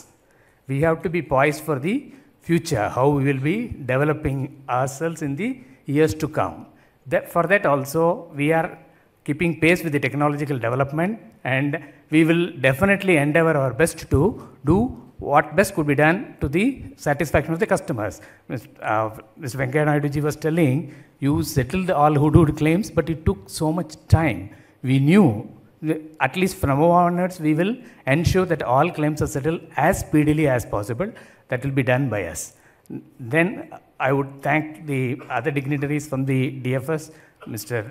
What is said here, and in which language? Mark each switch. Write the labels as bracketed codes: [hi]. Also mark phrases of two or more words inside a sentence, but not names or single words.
[en] We have to be poised for the future, how we will be developing ourselves in the years to come. For that also, we are keeping pace with the technological development, and we will definitely endeavor our best to do what best could be done to the satisfaction of the customers. Mr. Venkaiah Naidu ji was telling, you settled all hoodood claims, but it took so much time. We knew, at least from now onwards, we will ensure that all claims are settled as speedily as possible. That will be done by us. Then I would thank the other dignitaries from the DFS, Mr.